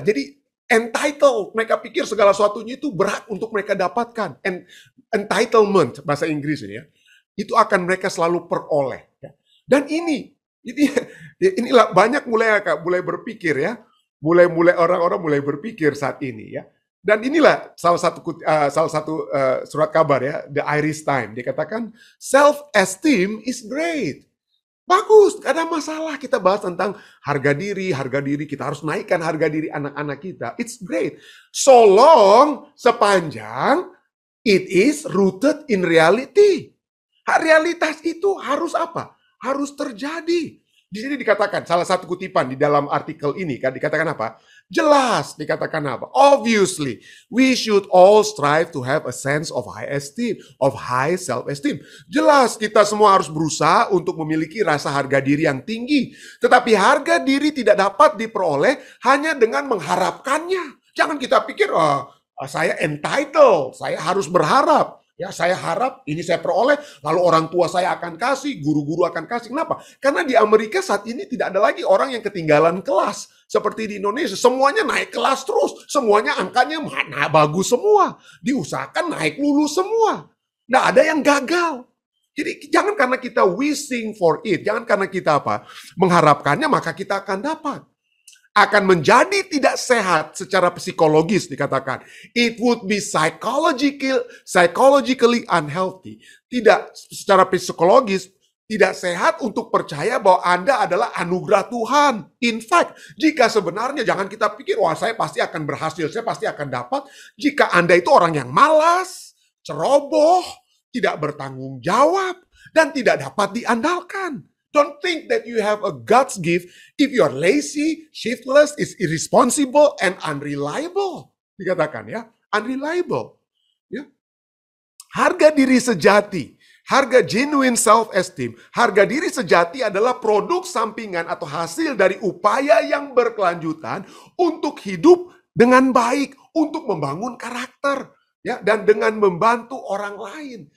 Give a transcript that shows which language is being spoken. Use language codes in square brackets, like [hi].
[id] Jadi entitled, mereka pikir segala sesuatunya itu berhak untuk mereka dapatkan. Entitlement bahasa Inggris ini ya, itu akan mereka selalu peroleh. Dan inilah banyak mulai berpikir ya, mulai orang-orang mulai berpikir saat ini ya. Dan inilah salah satu surat kabar ya, The Irish Times. Dia katakan [en] self-esteem is great. [id] Bagus, gak ada masalah kita bahas tentang harga diri, kita harus naikkan harga diri anak-anak kita. [en] It's great. So long, sepanjang it is rooted in reality. [id] Realitas itu harus apa? Harus terjadi. Di sini dikatakan, salah satu kutipan di dalam artikel ini kan dikatakan apa? Jelas dikatakan apa? [en] Obviously, we should all strive to have a sense of high esteem, of high self-esteem. [id] Jelas kita semua harus berusaha untuk memiliki rasa harga diri yang tinggi. Tetapi harga diri tidak dapat diperoleh hanya dengan mengharapkannya. Jangan kita pikir, saya entitled, saya harus berharap. Ya, saya harap ini saya peroleh, lalu orang tua saya akan kasih, guru-guru akan kasih. Kenapa? Karena di Amerika saat ini tidak ada lagi orang yang ketinggalan kelas. Seperti di Indonesia, semuanya naik kelas terus. Semuanya angkanya bagus semua. Diusahakan naik lulus semua. Nggak ada yang gagal. Jadi jangan karena kita [en] wishing for it, [id] jangan karena kita apa mengharapkannya, maka kita akan dapat. Akan menjadi tidak sehat secara psikologis dikatakan. [en] It would be psychologically unhealthy. [id] Tidak secara psikologis, tidak sehat untuk percaya bahwa Anda adalah anugerah Tuhan. [en] In fact, [id] jika sebenarnya jangan kita pikir, wah saya pasti akan berhasil, saya pasti akan dapat. Jika Anda itu orang yang malas, ceroboh, tidak bertanggung jawab, dan tidak dapat diandalkan. [en] Don't think that you have a God's gift if you are lazy, shiftless, is irresponsible, and unreliable. [id] Dikatakan ya, unreliable. Ya. Harga diri sejati, harga [en] genuine self-esteem, [id] harga diri sejati adalah produk sampingan atau hasil dari upaya yang berkelanjutan untuk hidup dengan baik, untuk membangun karakter, ya, dan dengan membantu orang lain.